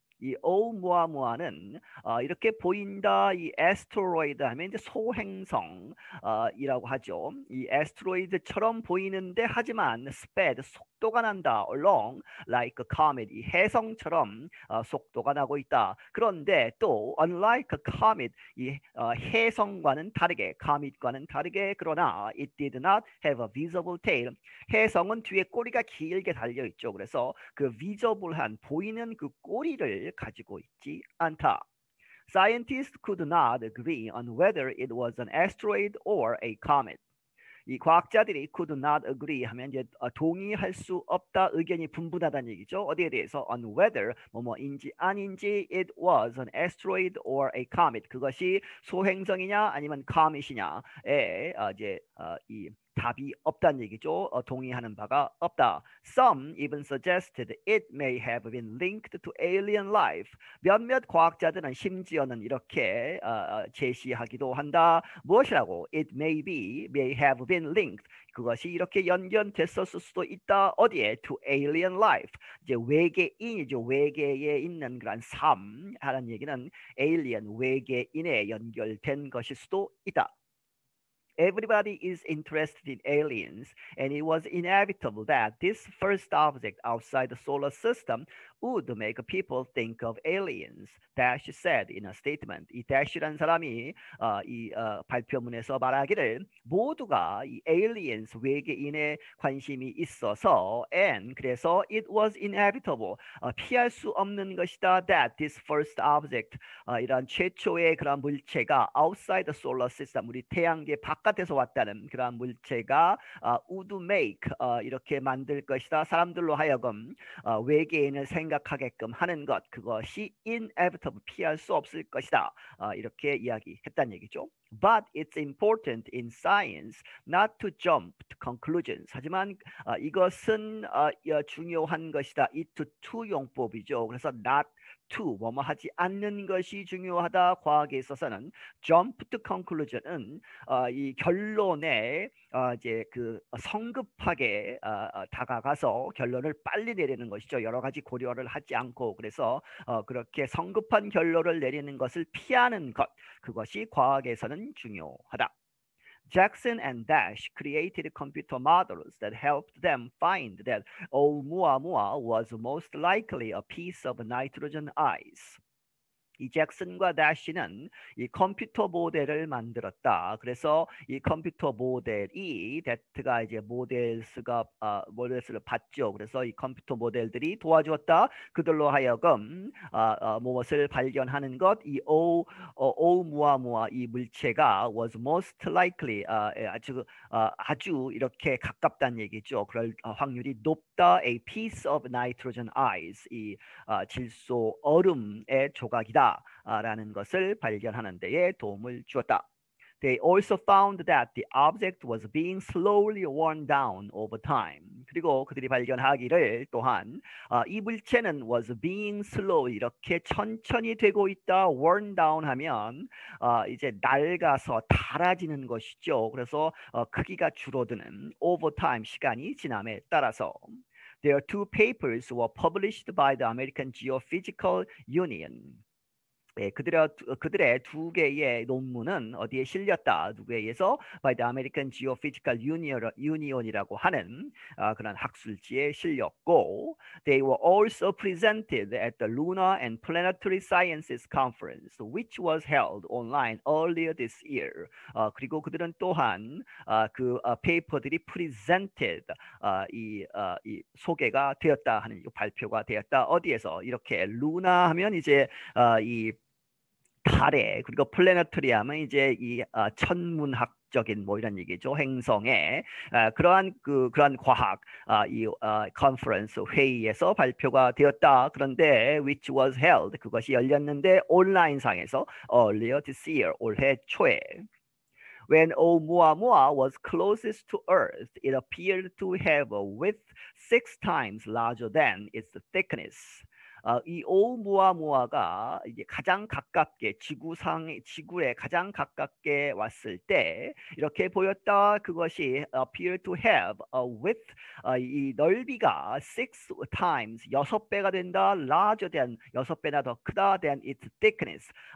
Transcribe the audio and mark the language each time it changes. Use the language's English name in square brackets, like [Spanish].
[Korean] 이 오umuamua는 이렇게 보인다. 이 [English] asteroid [Korean] 하면 이제 소행성이라고 하죠. 이 asteroid처럼 보이는데 하지만 [English] sped [Korean] 속도가 난다. [English] along like a comet [Korean] 이 해성처럼 속도가 나고 있다. 그런데 또 [English] unlike a comet [Korean] 이 해성과는 다르게 [English] comet [Korean] 과는 다르게 그러나 [English] it did not have a visible tail. [Korean] 해성은 뒤에 꼬리가 길게 달려 있죠. 그래서 그 [English] visible한 [Korean] 보이는 그 꼬리를 가지고 있지 않다. [English] Scientists could not agree on whether it was an asteroid or a comet. [Korean] 이 과학자들이 [English] could not agree [Korean] 하면 이제 동의할 수 없다 의견이 분분하다는 얘기죠. 어디에 대해서 [English] on whether [Korean] 뭐뭐인지 아닌지 [English] it was an asteroid or a comet [Korean] 그것이 소행성이냐 아니면 comet이냐에 이제 이 답이 없다는 얘기죠. 동의하는 바가 없다. [English] Some even suggested it may have been linked to alien life. [Korean] 몇몇 과학자들은 심지어는 이렇게 제시하기도 한다. 무엇이라고? [English] It may have been linked. [Korean] 그것이 이렇게 연결됐었을 수도 있다. 어디에? [English] To alien life. [Korean] 이제 외계인이죠. 외계에 있는 그런 삶 하는 얘기는 [English] alien [Korean] 외계인에 연결된 것일 수도 있다. [English] Everybody is interested in aliens, and it was inevitable that this first object outside the solar system would make people think of aliens. Dash said in a statement. [Korean] 이 Dash라는 사람이 발표문에서 말하기를 모두가 이 [English] aliens [Korean] 외계인에 관심이 있어서 [English] and [Korean] 그래서 [English] it was inevitable [Korean] 피할 수 없는 것이다 [English] that this first object [Korean] 이런 최초의 그런 물체가 [English] outside the solar system [Korean] 우리 태양계 바깥에서 왔다는 그런 물체가 [English] would make [Korean] 이렇게 만들 것이다 사람들로 하여금 외계인을 생각하게끔 하는 것 그것이 [English] inevitable [Korean] 피할 수 없을 것이다 이렇게 이야기했다는 얘기죠. [English] But it's important in science not to jump to conclusions. [Korean] 하지만 이것은 중요한 것이다. 이 to 용법이죠. 그래서 [English] not to [Korean] 뭐뭐 하지 않는 것이 중요하다. 과학에 있어서는 [English] jump to conclusion은 [Korean] 이 결론에 이제 그 성급하게 다가가서 결론을 빨리 내리는 것이죠. 여러 가지 고려를 하지 않고 그래서 그렇게 성급한 결론을 내리는 것을 피하는 것 그것이 과학에서는 중요하다. [English] Jackson and Dash created computer models that helped them find that Oumuamua was most likely a piece of nitrogen ice. [Korean] 이 잭슨과 다시는 이 컴퓨터 모델을 만들었다. 그래서 이 컴퓨터 모델이 데트가 이제 모델스를 봤죠. 그래서 이 컴퓨터 모델들이 도와주었다. 그들로 하여금 무엇을 발견하는 것, 이 오무아무아 이 물체가 [English] was most likely [Korean] 아주 이렇게 가깝다는 얘기죠. 그럴 확률이 높다. [English] A piece of nitrogen ice [Korean] 이 질소 얼음의 조각이다. 라는 것을 발견하는 데에 도움을 주었다. [English] They also found that the object was being slowly worn down over time. [Korean] 그리고 그들이 발견하기를 또한 이 물체는 [English] was being slow [Korean] 이렇게 천천히 되고 있다. [English] worn down [Korean] 하면 이제 낡아서 닳아지는 것이죠. 그래서 크기가 줄어드는 [English] over time [Korean] 시간이 지남에 따라서. [English] Their two papers were published by the American Geophysical Union. [Korean] 네, 그들의 두 개의 논문은 어디에 실렸다? 누구에 의해서? [English] By the American Geophysical Union이라고 하는 그런 [Korean] 학술지에 실렸고 [English] They were also presented at the Lunar and Planetary Sciences Conference, which was held online earlier this year. [Korean] 그리고 그들은 또한 그 페이퍼들이 [English] presented [Korean] 이 소개가 되었다 하는 발표가 되었다. 어디에서? 이렇게 루나 하면 이제 이 달에 그리고 플래너터리 하면 이제 이 천문학적인 뭐 이런 얘기죠. 행성에 그러한 과학 이 컨퍼런스 회의에서 발표가 되었다. 그런데 [English] which was held [Korean] 그것이 열렸는데 온라인상에서 [English] earlier this year [Korean] 올해 초에 [English] When Oumuamua was closest to Earth, it appeared to have a width 6 times larger than its thickness. [Korean] 이 오umu아무아가 이제 가장 가깝게 지구에 가장 가깝게 왔을 때 이렇게 보였다. 그것이 [English] appear to have a width [Korean] 이 넓이가 [English] 6 times [Korean] 6배가 된다. [English] larger than [Korean] 6배나 더 크다 [English] than its thickness.